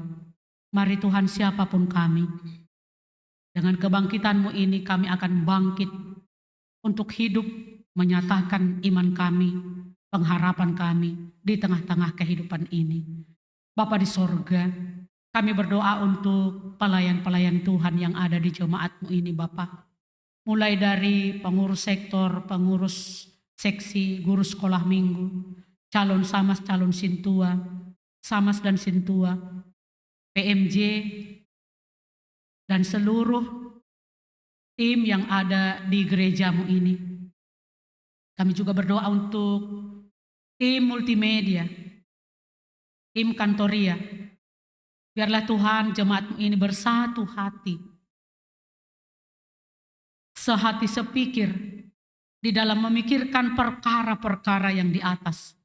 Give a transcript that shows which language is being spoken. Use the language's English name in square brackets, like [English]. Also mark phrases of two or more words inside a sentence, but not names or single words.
[Indonesian] Mari Tuhan, siapapun kami, dengan kebangkitan-Mu ini kami akan bangkit untuk hidup, menyatakan iman kami, pengharapan kami di tengah-tengah kehidupan ini. Bapa di sorga, kami berdoa untuk pelayan-pelayan Tuhan yang ada di jemaat-Mu ini Bapa. Mulai dari pengurus sektor, pengurus seksi, guru sekolah minggu, calon samas, calon sintua, samas dan sintua, PMJ, dan seluruh tim yang ada di gereja-Mu ini. Kami juga berdoa untuk tim multimedia, tim kantoria. Biarlah Tuhan jemaat-Mu ini bersatu hati, sehati sepikir di dalam memikirkan perkara-perkara yang di atas.